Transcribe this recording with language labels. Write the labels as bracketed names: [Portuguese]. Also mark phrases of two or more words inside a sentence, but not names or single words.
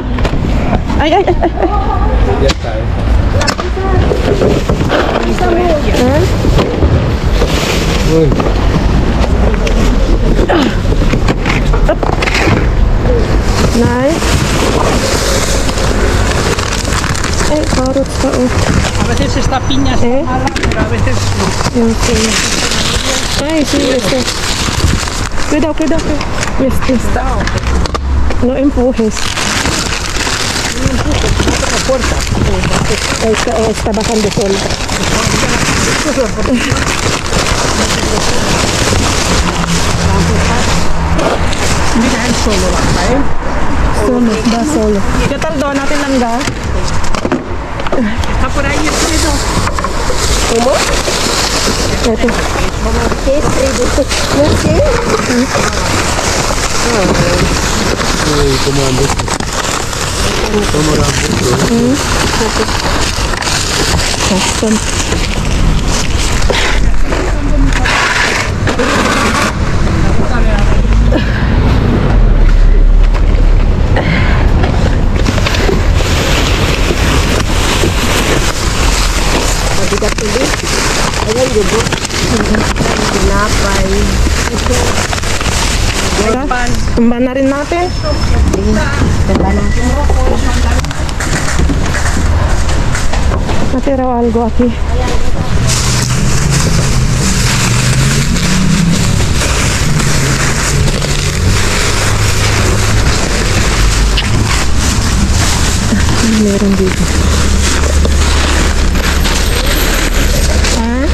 [Spanish] Ay. Ya está, Huh? Uy, [English] Nice. Ay, carrots pa, oh. [Spanish] A veces esta piña está ¿Eh? mala, pero a veces no. Okay. Ay, sí, este. Cuidado. Está. No empujes. Está bajando sola. Mira, él solo baja, ¿eh? Solo, va solo. ¿Qué tal [Filipino] doon natin langga? [Spanish] Está por ahí el dedo. ¿Cómo? [Filipino] Ito. [Spanish] ¿Qué es tribute? No sé. uy, ¿cómo andas? ¿Cómo la [English] Custom. [Filipino] Mabigat ulit. Ayan, yubo. Tinapay. Pan. Tumba na rin natin. Ganda na. [Spanish] Natira algo aquí. [Filipino] Meron dito. Ha?